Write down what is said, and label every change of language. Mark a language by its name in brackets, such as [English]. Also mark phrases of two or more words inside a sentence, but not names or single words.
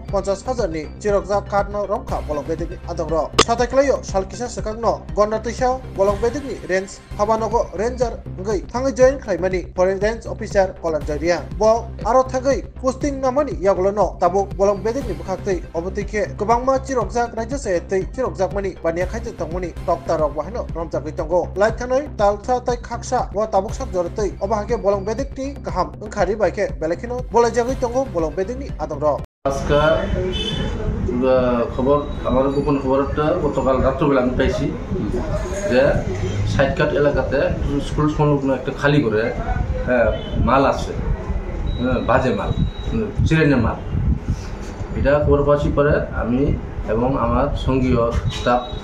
[Kok Borok] 50,000 ni chirokja kat no rongkha bolong bedek ni adong ro satai klayo salkisa sakangno gondatisa bolong bedek ni range habanogo ranger ngai thangai join khlaimani [English] forest range officer [Kok Borok] kolanjoy ria bo aro thagai posting namani yaglono tabuk bolong bedek ni bukhaktei obotike kubangma chirokja raja setei chirokjak mani bania khaite tongmani tokta rok wahno romjakoi tongo laithanai talsa tai khaksa wa tabuk sak jortei obahage bolong bedek ni kaham ongkhari baike belekino bolajagoi tongo bolong bedek ni adong ro [Bangla] আজকাল খবর আমার গোপন খবরটা গতকাল রাত্রবেলা আমি পাইছি যে সাইডকাট এলাকাতে স্কুল সংলগ্ন একটা খালি করে মাল আছে বাজে মাল চিরাইনা মাল এটা খবর পাচ্ছি পরে আমি এবং আমার সঙ্গীয় স্টাফ